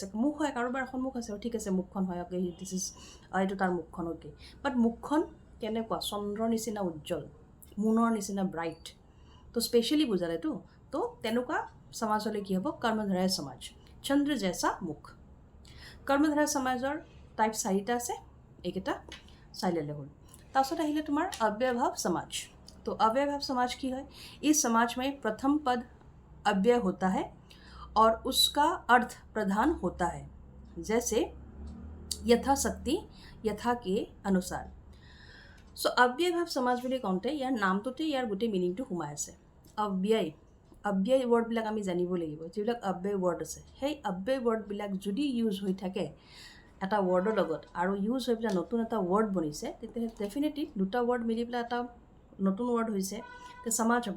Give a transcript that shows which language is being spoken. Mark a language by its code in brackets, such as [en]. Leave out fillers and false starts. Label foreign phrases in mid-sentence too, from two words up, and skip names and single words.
[as] মুখ হয়, কাৰোবাৰ এখন মুখ আছে, ঠিক আছে মুখখন হয়, অ'কে [en] this is [as] এইটো তাৰ মুখখন, অ'কে, বাট মুখখন কেনেকুৱা চন্দ্ৰৰ নিচিনা উজ্জ্বল, মুনৰ নিচিনা ব্ৰাইট, তো স্পেচিয়েলি বুজালেতো। তো তেনেকুৱা সমাজ হ'লে কি হ'ব, কৰ্মধাৰয় সমাজ, [hi] चंद्र जैसा मुख। [as] কৰ্মধাৰয় সমাজৰ টাইপ 4টা আছে, এইকেইটা চাই ল'লে হ'ল। তাৰপিছত আহিলে তোমাৰ [hi] अव्ययभाव समाज। तो अव्ययभाव समाज की है, इस समाज में प्रथम पद अव्यय होता है और उसका अर्थ प्रधान होता है, जैसे यथाशक्ति, यथा के अनुसार। [as] सो [hi] अव्ययभाव समाज [as] বুলি কওঁতে ইয়াৰ নামটোতে ইয়াৰ গোটেই মিনিংটো সোমাই আছে। অব্যয় ৱৰ্ডবিলাক আমি জানিব লাগিব, যিবিলাক অব্যয় ৱৰ্ড আছে সেই অব্যয় ৱৰ্ডবিলাক যদি ইউজ হৈ থাকে এটা ৱৰ্ডৰ লগত আৰু ইউজ হৈ পেলাই নতুন এটা ৱৰ্ড বনিছে, তেতিয়াহ'লে ডেফিনেটলি দুটা ৱৰ্ড মিলি পেলাই এটা নতুন ৱৰ্ড হৈছে, তে সমাজ হ'ব।